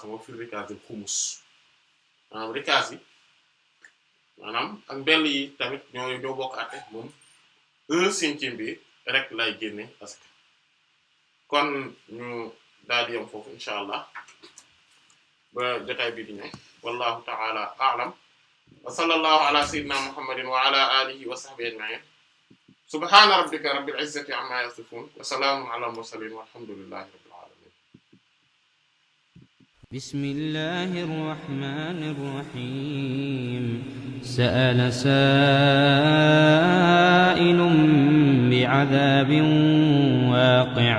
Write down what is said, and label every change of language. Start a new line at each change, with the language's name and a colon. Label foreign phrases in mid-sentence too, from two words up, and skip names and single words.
Wolof: sama fi rikaaz yi xumus maanaam rikaaz yi maanaam ak mbell yi tamit ñoo bokk àtte moom 1/5 bi rek lay génne parce que kon ñu daal di yam foofu
Arabic: إن شاء الله
Wolof: ba jotaay bi di ñëw
Arabic: والله تعالى أعلم وصلى الله على سيدنا محمد وعلى آله وصحبه أجمعين سبحان ربك رب العزة عما يصفون وسلام على المرسلين والحمد لله رب العالمين بسم الله الرحمن الرحيم سأل سائل بعذاب واقع'